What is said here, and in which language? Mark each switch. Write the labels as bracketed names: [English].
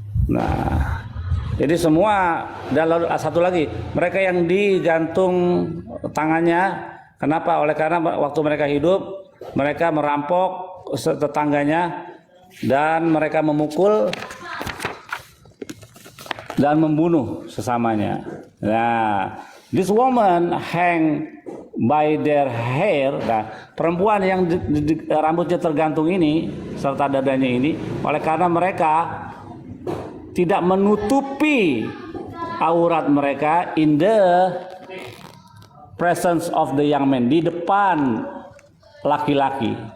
[Indonesian] Nah, jadi semua, dan lalu satu lagi, mereka yang digantung tangannya, kenapa? Oleh karena waktu mereka hidup, mereka merampok tetangganya dan mereka memukul dan membunuh sesamanya. [English] Nah, this woman hang by their hair. [Indonesian] Nah, perempuan yang rambutnya tergantung ini serta dadanya ini, oleh karena mereka tidak menutupi aurat mereka [English] in the presence of the young man, [Indonesian] di depan laki-laki.